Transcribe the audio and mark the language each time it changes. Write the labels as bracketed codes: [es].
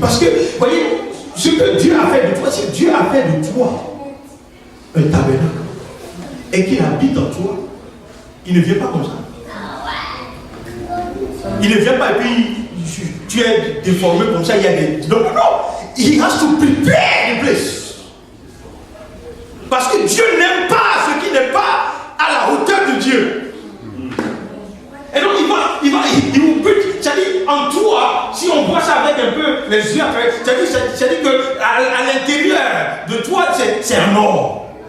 [fr] Parce que, vous voyez, ce que Dieu a fait de toi, c'est que Dieu a fait de toi un tabernacle. Et qu'il habite en toi. Il ne vient pas comme ça. Il ne vient pas et puis tu es déformé comme ça, il y a des... Non. [en] He has to prepare the place. [fr] Parce que Dieu n'aime pas ce qui n'est pas à la hauteur de Dieu. Et donc il vous bute. C'est-à-dire, en toi, si on voit ça avec un peu les yeux, c'est-à-dire qu'à l'intérieur de toi, c'est un or.